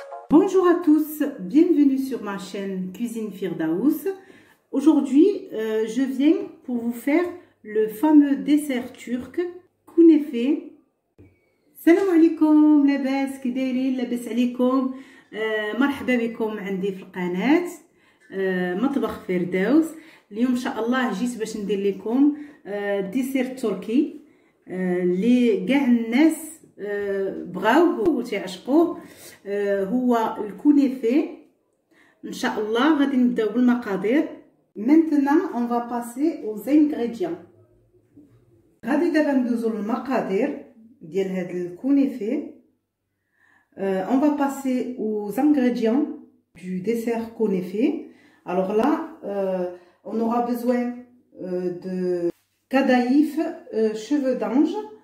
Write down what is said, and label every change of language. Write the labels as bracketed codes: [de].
[fr] Bonjour à tous, bienvenue sur ma chaîne Cuisine Firdaous. Aujourd'hui, je viens pour vous faire le fameux dessert turc كنافة. [ar] السلام عليكم، لاباس كي دايرين؟ لاباس عليكم؟ مرحبا بكم عندي في القناة مطبخ فردوس. اليوم ان شاء الله جيت باش ندير لكم ديسير تركي اللي كاع الناس بغاوه وتيعشقوه، هو الكنافة. ان شاء الله غادي نبداو بالمقادير. [fr] Maintenant on va passer aux ingrédients. [ar] غادي دابا ندوزو للمقادير ديال هاد الكنافة. [fr] On va passer aux ingrédients du dessert كنافة. Alors là, on aura besoin de كدايف cheveux d'ange.